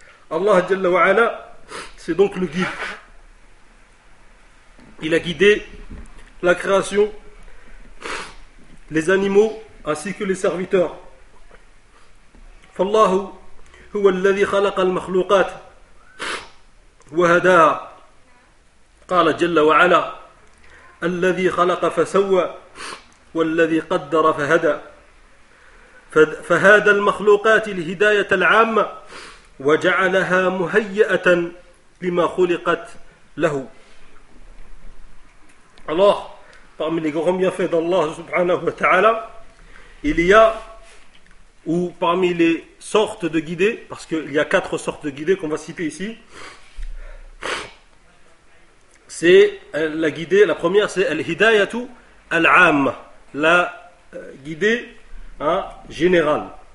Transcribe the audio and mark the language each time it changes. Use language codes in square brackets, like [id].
[fr] Allah [ar] Jalla wa Ala, [fr] c'est donc le guide. Il a guidé la création, les animaux ainsi que les serviteurs. [ar] فالله هو الذي خلق المخلوقات وهداها. قال جل وعلا: الذي خلق فسوى والذي قدر فهدى. فهدى المخلوقات الهداية العامة وجعلها مهيئة لما خلقت له. [fr] الله parmi les grands bienfaits d'Allah subhanahu wa ta'ala, il y a, ou parmi les sortes de guidés, parce qu'il y a quatre sortes de guidés qu'on va citer ici, c'est la guidée, la première c'est al-hidayatu al-am, la guidée hein, générale.